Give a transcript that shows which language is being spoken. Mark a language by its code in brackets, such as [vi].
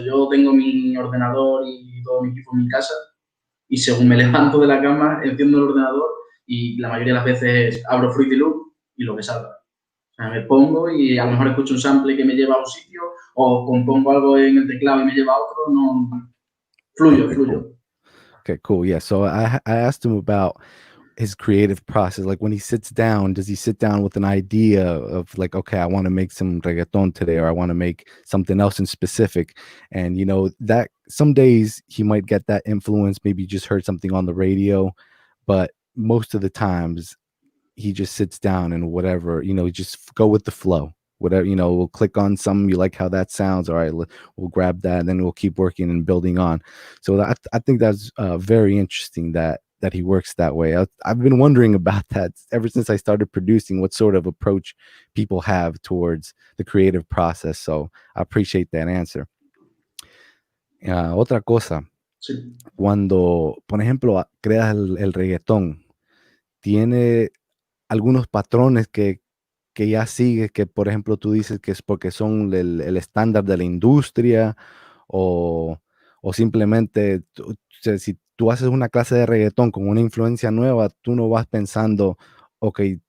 [es] Yo tengo mi ordenador y todo mi equipo en mi casa y según me levanto de la cama, enciendo el ordenador y la mayoría de las veces abro Fruity Loop y lo que salga. O sea, me pongo y a lo mejor escucho un sample que me lleva a un sitio o compongo algo en el teclado y me lleva a otro. No, fluyo. [en] Cool. Okay, cool. Yeah. So I asked him about his creative process. Like when he sits down, does he sit down with an idea of like, okay, I want to make some reggaeton today, or I want to make something else in specific? And you know, that some days he might get that influence, maybe you just heard something on the radio, but most of the times he just sits down and whatever, you know, just go with the flow. Whatever, you know, we'll click on some, you like how that sounds. All right, we'll grab that, and then we'll keep working and building on. So I think that's very interesting that he works that way. I've been wondering about that ever since I started producing, what sort of approach people have towards the creative process. So I appreciate that answer. [es] Otra cosa, Sí. cuando, por ejemplo, creas el reggaetón, tiene algunos patrones que ya sigues, que por ejemplo tú dices que es porque son el estándar de la industria, o simplemente o sea, si tú haces una clase de reggaetón con una influencia nueva, tú no vas pensando, ok,